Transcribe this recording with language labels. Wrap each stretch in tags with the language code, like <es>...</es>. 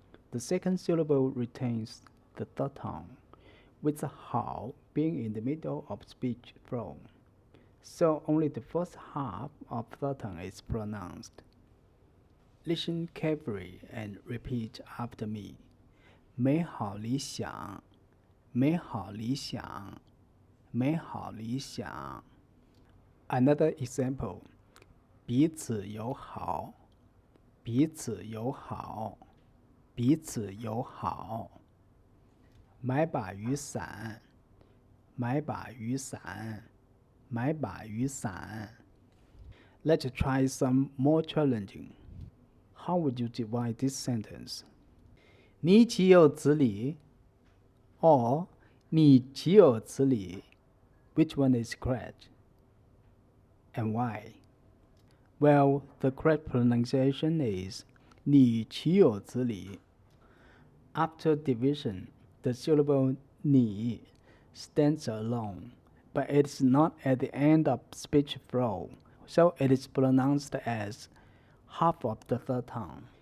<en>The second syllable retains the third tone, with the 好 being in the middle of speech flow. So only the first half of third tone is pronounced. Listen carefully and repeat after me.</en> <zh>美好理想，美好理想，美好理想.</zh> <en>Another example.</en> <zh>彼此友好，彼此友好，彼此友好。买把雨伞，买把雨伞，买把雨伞.</zh> <en>Let's try some more challenging. How would you divide this sentence?</en> <zh>你岂有此理 or 你岂有此理?</zh> <en>Which one is correct? And why? Well, the correct pronunciation is</en> <zh>你岂有此理.</zh> <en>After division, the syllable 你 stands alone, but it is not at the end of speech flow, so it is pronounced as half of the third tone.</en>